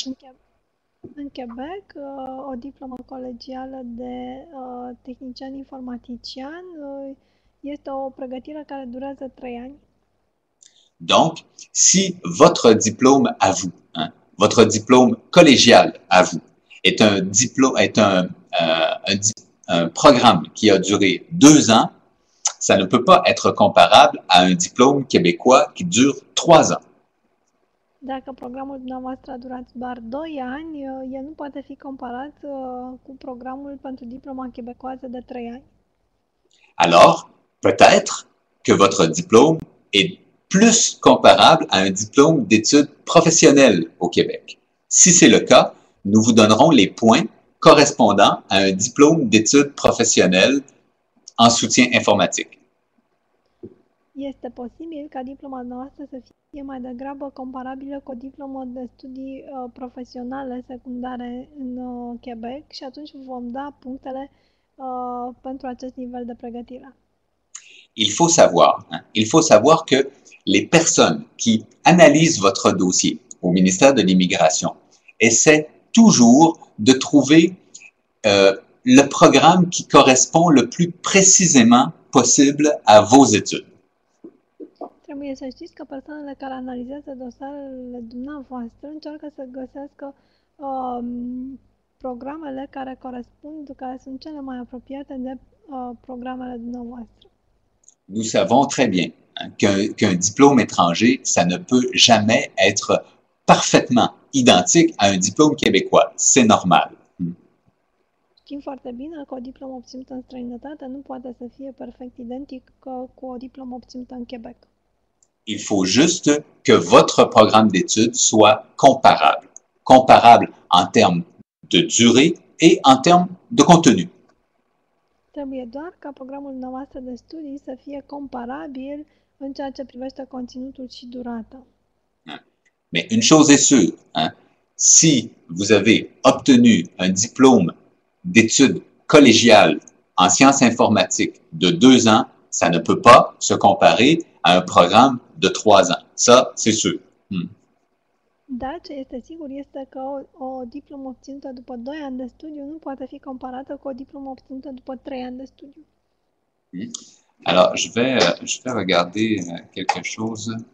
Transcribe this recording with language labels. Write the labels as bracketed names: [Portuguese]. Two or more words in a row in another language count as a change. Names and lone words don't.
[Romanian] În Quebec, o diplomă colegială de tehnician informatician este o pregătire care durează 3 ani. [French] Donc, si votre diplôme à vous, votre diplôme collégial à vous, est un programme qui a duré 2 ans, ça ne peut pas être comparable à un diplôme québécois qui dure 3 ans. [Romanian] Dacă programul dumneavoastră a durat doar 2 ani, el nu poate fi comparat cu programul pentru diploma québécoisă de 3 ani. [French] Alors, peut-être que votre diplôme est plus comparable à un diplôme d'études professionnelles au Québec. Si c'est le cas, nous vous donnerons les points correspondant à un diplôme d'études professionnelles en soutien informatique. [Romanian] Este posibil ca diploma noastră să fie mai degrabă comparabilă cu o diplomă de studii profesionale secundare în Quebec și atunci vom da punctele pentru acest nivel de pregătire. [French] Il faut savoir que les personnes qui analysent votre dossier au ministère de l'Immigration essaient toujours de trouver le programme qui correspond le plus précisément possible à vos études. [Romanian] Trebuie să știți că persoanele care analizează dosarele dumneavoastră încearcă să găsească programele care corespund, care sunt cele mai apropiate de programele dumneavoastră. [French] Nous savons très bien qu'un diplôme étranger, ça ne peut jamais être parfaitement identique à un diplôme québécois. C'est normal. [Romanian] Știm foarte bine că o diplomă obținută în străinătate nu poate să fie perfect identică cu o diplomă obținută în Quebec. [French] Il faut juste que votre programme d'études soit comparable. Comparable en termes de durée et en termes de contenu. [Romanian] Trebuie doar ca programul dumneavoastră de studii să fie comparabil în ceea ce privește conținutul și durata. [French] Mais une chose est sûre, hein, si vous avez obtenu un diplôme d'études collégiales en sciences informatiques de 2 ans, ça ne peut pas se comparer à un programme de 3 ans. Ça, c'est sûr. [Romanian] Dar ce este sigur este că o diplomă obținută după 2 ani de studiu nu poate fi comparată cu o diplomă obținută după 3 ani de studiu. [French] Alors, je vais regarder quelque chose.